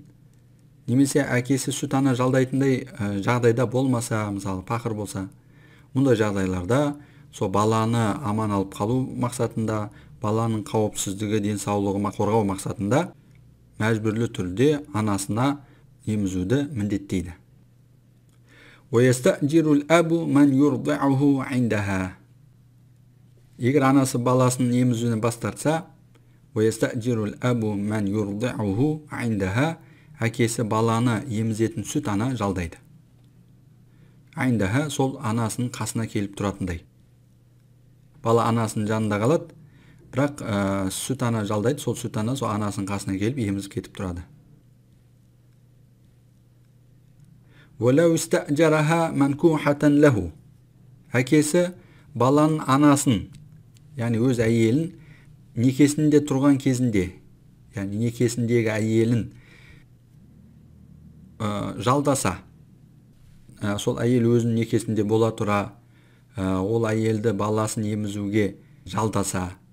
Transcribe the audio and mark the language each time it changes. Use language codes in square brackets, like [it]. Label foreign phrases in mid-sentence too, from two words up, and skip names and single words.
[kk] Немесе әкесі сүт ана жалдайтындай жағдайда болмаса, мысалы пақыр болса, мұндай жағдайларда сол баланы аман алып қалу мақсатында, баланың қауіпсіздігі, денсаулығын қорғау мақсатында мәжбүрлі түрде анасына емізуді міндеттейді. [ar] وَيَسْتَأْجِرُ الْأَبُ مَنْ يُرْضِعُهُ عِنْدَهَا. [kk] Егер анасы баласының емізуіне бас тартса, [ar] وَيَسْتَأْجِرُ الْأَبُ مَنْ يُرْضِعُهُ عِنْدَهَا. [kk] Әкесі баланы емізетін сүт ана жалдайды. Айндаха сол анасының қасына келіп тұратындай. Бала анасының жанында қалады, бірақ сүт ана жалдайды, сол сүт ана сол анасының қасына келіп емізіп кетіп тұрады. [ar] وَلَوْ اسْتَأْجَرَهَا مَنْكُوحَةً لَهُ. [kk] Әкесі баланың анасын, яғни өз әйелін некесінде тұрған кезінде, яғни некесіндегі әйелін жалдаса, сол әйел өзінің некесінде бола тұра, ол әйелді баласын емізуге жалдаса.